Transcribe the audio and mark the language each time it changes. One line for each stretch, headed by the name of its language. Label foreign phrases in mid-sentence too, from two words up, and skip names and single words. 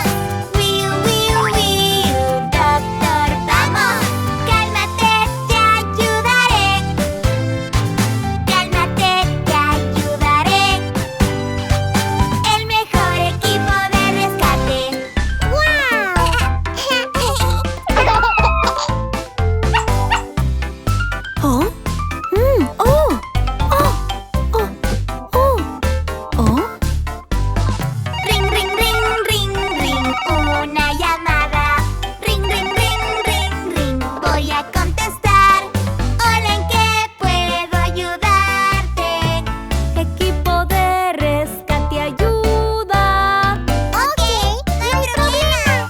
Spanish: Wiu, wiu, wiu, doctor, vamos. Cálmate, te ayudaré. Cálmate, te ayudaré. El mejor equipo de rescate. ¿Oh? ¡Oh! ¡Oh! ¡Oh! ¡Oh! ¡Oh! Ring, ring, ring, ring, ring, una llamada. Ring, ring, ring, ring, ring, voy a contestar. Hola, ¿en qué puedo ayudarte? Equipo de rescate ayuda. Ok, no hay problema.